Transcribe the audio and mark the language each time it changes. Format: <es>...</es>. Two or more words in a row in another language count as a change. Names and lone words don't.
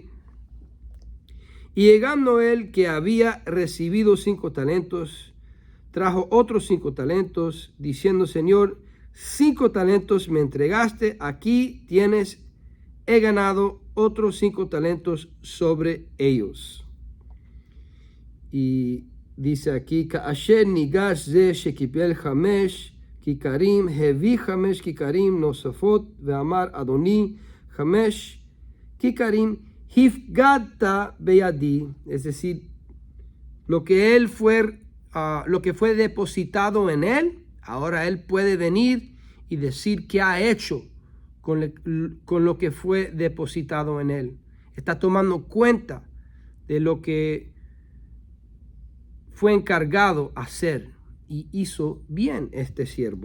<es>Y llegando él que había recibido 5 talentos, trajo otros 5 talentos, diciendo: Señor, 5 talentos me entregaste, aquí tienes, he ganado otros 5 talentos sobre ellos. Y dice aquí:</es> <he>כאשר ניגש זה שקיבל 5 כיכרים, הביא 5 כיכרים נוספות, ואמר אדוני 5 כיכרים הפקדת בידי.</he> <es>Es decir, lo que fue depositado en él, ahora él puede venir y decir qué ha hecho con lo que fue depositado en él. Está tomando cuenta de lo que fue encargado a hacer, y hizo bien este siervo.</es>